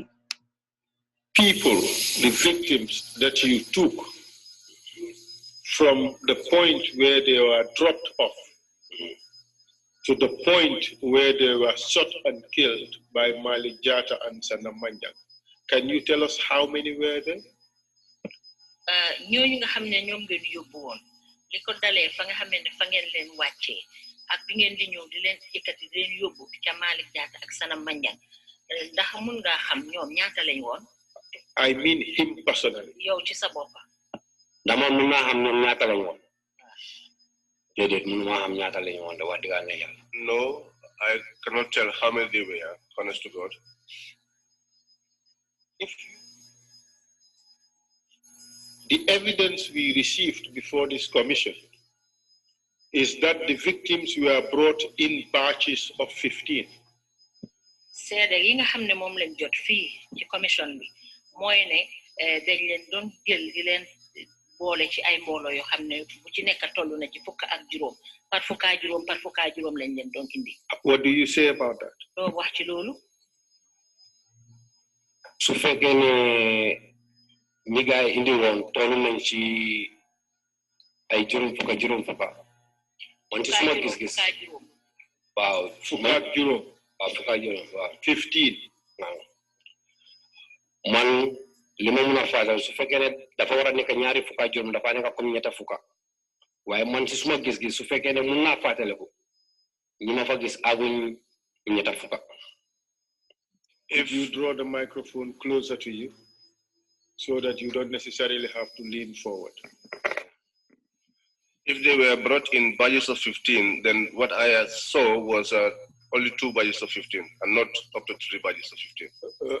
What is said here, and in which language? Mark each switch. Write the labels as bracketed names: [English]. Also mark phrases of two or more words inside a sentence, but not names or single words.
[English] People, the victims that you took from the point where they were dropped off to the point where they were shot and killed by Malik Jata and Sana Manjang. Can you tell us how many were there? [Wolof] ñooñu nga xam ne ñoom ngeen yóbbu woon li ko dalee fa nga xam ne fa ngeen leen wàccee ak bi ngeen di ñëw di leen yëkkati di leen yóbbu ca Malik Jata ak Sana Manjang ndax mun ngaa xam ñoom ñaata lañ woon. [English] I mean him personally. [Wolof] yow ci sa bopp. dama mun naa xam ñoom ñaata lañ woon. déedéet mun naa xam ñaata lañ woon de wax dëgg yàlla. [English] No, I cannot tell how many they were, honest to God. If the evidence we received before this commission is that the victims were brought in batches of 15. [Wolof] seede yi nga xam ne moom lañ jot fii ci commission bi mooy ne dañ leen doon jël di leen boole ci ay mbooloo yoo xam ne bu ci nekk toll na ci fukk ak juróom par fukk ak juróom lañ leen doon indi. [English] What do you say about that? [Wolof] loo wax ci loolu. su fekkee ne ñi gaa yi indi woon toll nañ ci ay juróom fukk. man ci suma gis-gis. waaw fukk ak juróom. waaw fukk ak juróom waaw. 15. waaw man li ma mun a faasal su fekkee ne dafa war a nekk ñaari fukk ak juróom dafa nekk comme ñetta fukk waaye man ci suma gis-gis su fekkee ne mun naa fàttaliku ñi ma fa gis aguñ ñetta fukk. [English] If you draw the microphone closer to you so that you don't necessarily have to lean forward. If they were brought in batches of 15, then what I saw was only 2 batches of 15 and not up to 3 batches of 15.